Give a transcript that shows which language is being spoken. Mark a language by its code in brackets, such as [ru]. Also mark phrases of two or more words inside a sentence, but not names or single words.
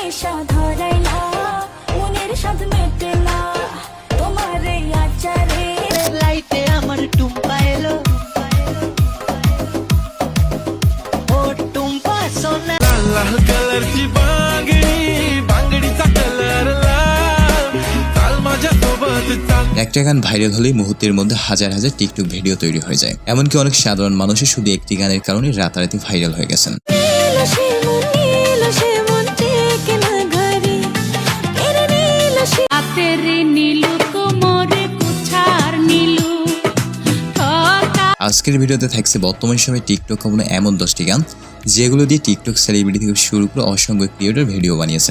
[bn] নেশা ধরাইলা মনের স্বাদ মেটেলা তোমারে আচারে লাইতে আমার টুম্পা এলো ও টুম্পা সোনা [mr] लाल कलरची बांगडी बांगडीचा कलर लाल चाल माझ्या सोबत चाल। [bn] একটা গান ভাইরাল হলেই মুহূর্তের মধ্যে হাজার হাজার টিকটক ভিডিও তৈরি হয়ে যায়। এমনকি অনেক সাধারণ মানুষও শুধু একটি গানের কারণে রাতারাতি ভাইরাল হয়ে গেছেন। আজকের ভিডিওতে থাকছে বর্তমান সময়ে টিকটক কমনে এমন 10টি গান যেগুলো দিয়ে টিকটক সেলিব্রিটি থেকে শুরু করে অসংখ্য ক্রিয়েটর ভিডিও বানিয়েছেন।